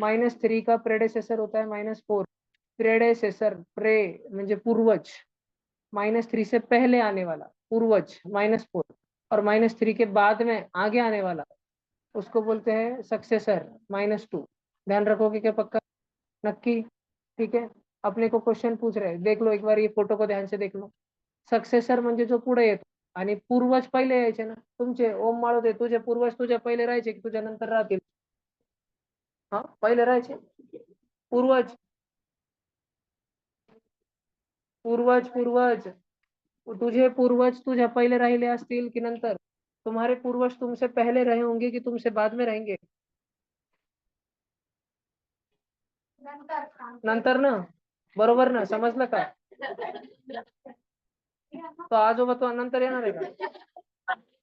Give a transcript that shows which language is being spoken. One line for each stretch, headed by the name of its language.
Hindi: -3 का प्रेडेसेसर होता है -4। प्रेडेसेसर,
Marathi: प्रे म्हणजे पूर्वज,
Hindi: -3 से पहले आने वाला पूर्वज -4, और -3 के बाद में आगे आने वाला उसको बोलते हैं सक्सेसर -2। ध्यान रखोगे क्या? पक्का? नक्की? ठीक है, अपने को क्वेश्चन पूछ रहे हैं, देख लो एक बार ये फोटो को ध्यान से देख लो।
Marathi: सक्सेसर म्हणजे जो पुढे येतो, आणि पूर्वज पहिले यायचे ना तुमचे. ओम माळोदे, तुझे पूर्वज तुझ्या पहिले राहायचे की तुझ्या नंतर राहतील? हा, पहिले राहायचे पूर्वज. पूर्वज पूर्वज तुझे पूर्वज तुझे पहले राहिले असतील की नंतर?
Hindi: तुम्हारे पूर्वज तुमसे पहले रहे होंगे कि तुमसे बाद में रहेंगे?
Marathi: नंतर ना, बरोबर ना, समजलं का? तो आजोबा तो नंतर येणार आहे का?